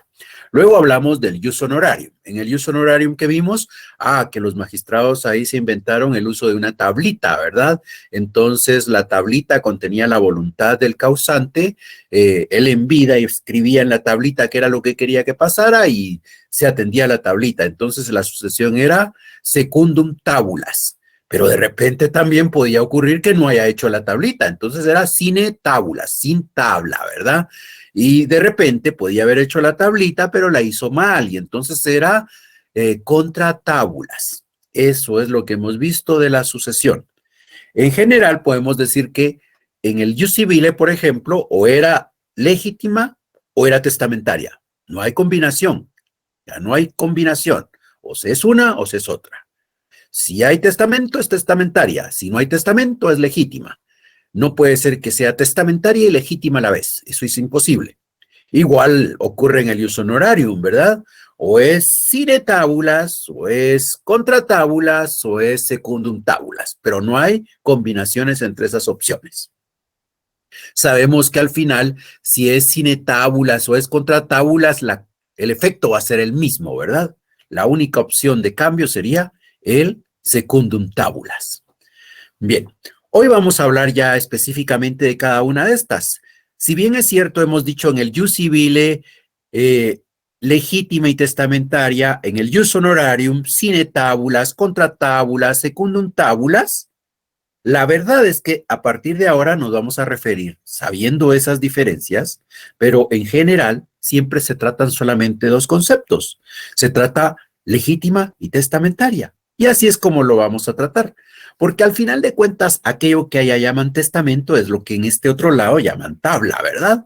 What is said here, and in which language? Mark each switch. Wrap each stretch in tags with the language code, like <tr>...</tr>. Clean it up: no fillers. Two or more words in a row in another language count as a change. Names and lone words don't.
<es>Luego hablamos del</es> <la>Jus Honorarium.</la> <es>En el</es> <la>Jus Honorarium</la> <es>que vimos, que los magistrados ahí se inventaron el uso de una tablita, ¿verdad? Entonces la tablita contenía la voluntad del causante, él en vida escribía en la tablita qué era lo que quería que pasara y se atendía a la tablita. Entonces la sucesión era</es> <la>secundum tabulas.</la> <es>Pero de repente también podía ocurrir que no haya hecho la tablita, entonces era</es> <la>sine tabula,</la> <es>sin tabla, ¿verdad? Y de repente podía haber hecho la tablita, pero la hizo mal, y entonces era</es> <la>contra tábulas.</la> <es>Eso es lo que hemos visto de la sucesión. En general podemos decir que en el</es> <la>Jus Civile,</la> <es>por ejemplo, o era legítima o era testamentaria. No hay combinación, ya no hay combinación. O se es una o se es otra. Si hay testamento, es testamentaria. Si no hay testamento, es legítima. No puede ser que sea testamentaria y legítima a la vez. Eso es imposible. Igual ocurre en el</es> <la>Jus Honorarium,</la> <es>¿verdad? O es</es> <la>sine tabulas,</la> <es>o es</es> <la>contra tabulas,</la> <es>o es</es> <la>secundum tabulas,</la> <es>pero no hay combinaciones entre esas opciones. Sabemos que al final, si es</es> <la>sine tabulas</la> <es>o es</es> <la>contra tabulas,</la> <es>el efecto va a ser el mismo, ¿verdad? La única opción de cambio sería el</es> <la>secundum tabulas.</la> <es>Bien, hoy vamos a hablar ya específicamente de cada una de estas. Si bien es cierto, hemos dicho en el</es> <la>Jus Civile</la> <es>legítima y testamentaria, en el</es> <la>Jus Honorarium, sine tabulas, contra tabulas, secundum tabulas,</la> <es>La verdad es que a partir de ahora nos vamos a referir, sabiendo esas diferencias, pero en general siempre se tratan solamente dos conceptos. Se trata legítima y testamentaria. Y así es como lo vamos a tratar. Porque al final de cuentas, aquello que allá llaman testamento es lo que en este otro lado llaman tabla, ¿verdad?</es>